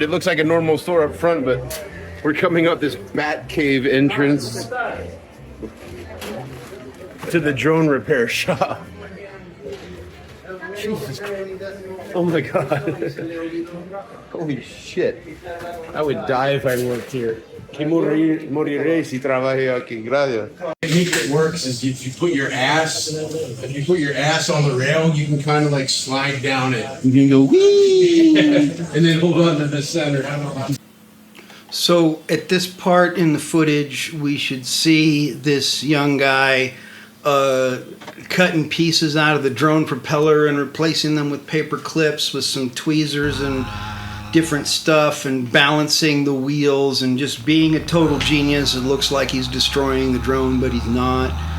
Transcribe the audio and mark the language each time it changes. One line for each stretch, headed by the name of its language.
English: It looks like a normal store up front, but we're coming up this bat cave entrance to the drone repair shop. Jesus. Oh my God. Holy shit. I would die if I worked here.
Spanish: Que moriré si trabajé aquí. Gracias.
English: The technique that works is if you put your ass on the rail, you can kind of like slide down it. You can go wee. And then hold on to the center. So at this part in the footage, we should see this young guy cutting pieces out of the drone propeller and replacing them with paper clips with some tweezers and different stuff, and balancing the wheels and just being a total genius. It looks like he's destroying the drone, but he's not.